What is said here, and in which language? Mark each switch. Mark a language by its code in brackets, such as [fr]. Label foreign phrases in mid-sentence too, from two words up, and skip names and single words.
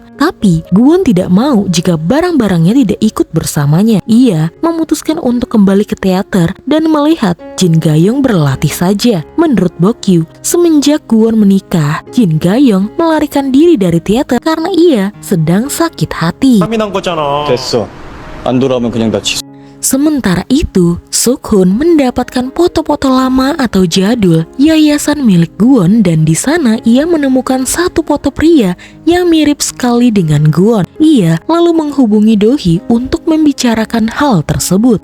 [id] Tapi Gwon tidak mau jika barang-barangnya tidak ikut bersamanya. Ia memutuskan untuk kembali ke teater dan melihat Jin Ga-young berlatih saja. Menurut Bok-gyu, semenjak Gwon menikah, Jin Ga-young melarikan diri dari teater karena ia sedang sakit hati. [ko] 땀이 난 거잖아. 됐어. 안 돌아오면 그냥 나 취소. [id] Sementara itu, Suk-hun mendapatkan foto-foto lama atau jadul yayasan milik Gwon dan di sana ia menemukan satu foto pria yang mirip sekali dengan Gwon. Ia lalu menghubungi Do-hee untuk membicarakan hal tersebut.